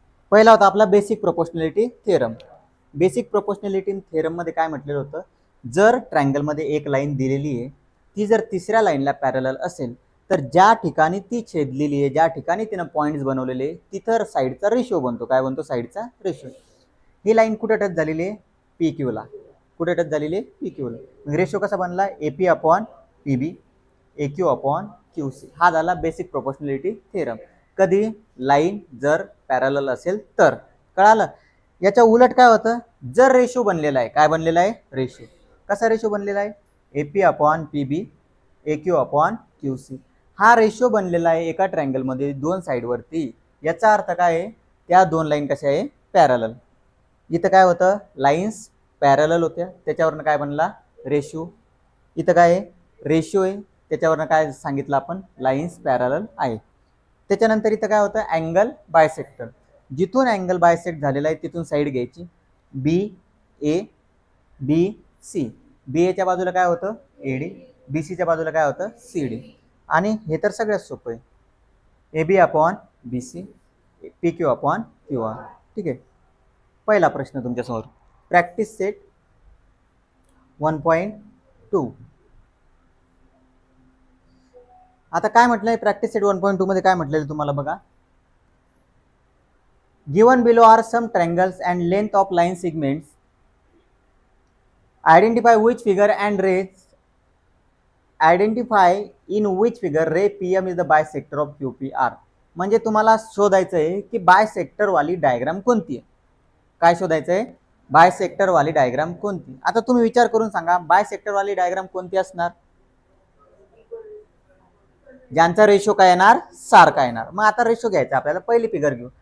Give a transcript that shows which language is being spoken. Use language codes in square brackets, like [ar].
[mr] पहिला होता आपला basic proportionality theorem. Basic proportionality theorem मध्ये काय म्हटलेलं होतं, जर ट्रायंगल मध्ये एक लाईन दिलेली आहे, ती जर तिसऱ्या लाईनला पॅरलल असेल तर ज्या ठिकाणी ती छेदलेली आहे, ज्या ठिकाणी तिनं पॉईंट्स बनवलेले, तिथं साईडचा रेशो बनतो. काय बनतो? साईडचा रेशो. ही लाईन कुठे टच झालेली आहे? पी क्यू ला. कुठे टच झालेली आहे? पी क्यू ला. रेशो कसा बनला? [en] AP upon PB A Q upon Q C. [mr] हा झाला बेसिक प्रोपोर्शनॅलिटी थिअरम. कधी? लाईन जर पॅरलल असेल तर. कळालं? याच्या उलट काय होतं? जर रेशो बनलेला आहे. काय बनलेला आहे? रेशो. कसा रेशो बनलेला आहे? [en] AP upon PB A Q upon Q C. [mr] हा रेशो बनलेला आहे एका ट्रायंगल मध्ये दोन साइड वरती. याचा अर्थ काय आहे? त्या दोन लाईन कशा आहे? पॅरलल. इथं काय होतं? लाईन्स पॅरलल होत्या, त्याच्यावरनं काय बनला? रेशो. इथं काय आहे? रेशो आहे, त्याच्यावरनं काय सांगितलं आपण? लाईन्स पॅरलल आहे. त्याच्यानंतर इथं काय होतं? Angle bisector. जिथून अँगल बायसेक्ट झालेला आहे तिथून साईड घ्यायची. बी ए बी सी. बी एच्या बाजूला काय होतं? एडी. बी सीच्या बाजूला काय होतं? C D. आणि हे तर सगळ्यात सोपं आहे. [en] A B upon B C P Q upon Q R. [mr] ठीक आहे. पहिला प्रश्न तुमच्यासमोर, प्रॅक्टिस सेट 1.2. आता काय म्हटलंय प्रॅक्टिस सेट 1.2 मध्ये? काय म्हटलेलं तुम्हाला बघा. [en] Given below are some triangles and length of line segments. Identify which figure and rays. Identify in which figure ray P M is the bisector of Q P R. [mr] म्हणजे तुम्हाला शोधायचं आहे की बायसेक्टर वाली डायग्राम कोणती आहे. काय शोधायचं आहे? बायसेक्टर वाली डायग्राम कोणती. आता तुम्ही विचार करून सांगा, बायसेक्टर वाली डायग्राम कोणती असणार? ज्यांचा रेशो काय येणार? सारखा येणार. मग आता रेशो घ्यायचा आपल्याला. पहिली फिगर घेऊ.